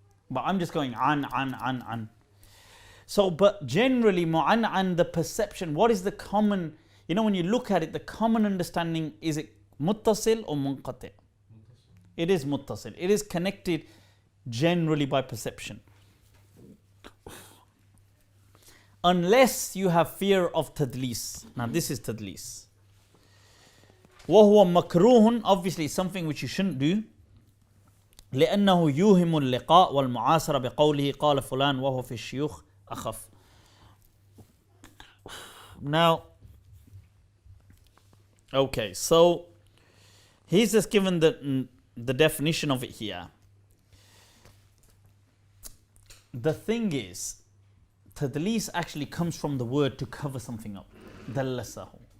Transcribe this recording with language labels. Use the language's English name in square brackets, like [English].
[English] But I'm just going an. So, but generally, mu'an'an, the perception, what is the common, when you look at it, the common understanding, is it muttasil or munqati'? It is muttasil. It is connected generally by perception. Unless you have fear of tadlis. Now this is tadlis. [Arabic] وَهُوَ مَكْرُوهٌ, [English] obviously something which you shouldn't do. [Arabic] لأنه يوهم اللقاء والمعاصرة بقوله قال فلان وهو في الشيوخ أخف. [English] Now, okay, so he's just given the definition of it here. The thing is, tadlis actually comes from the word to cover something up. Dallasahu.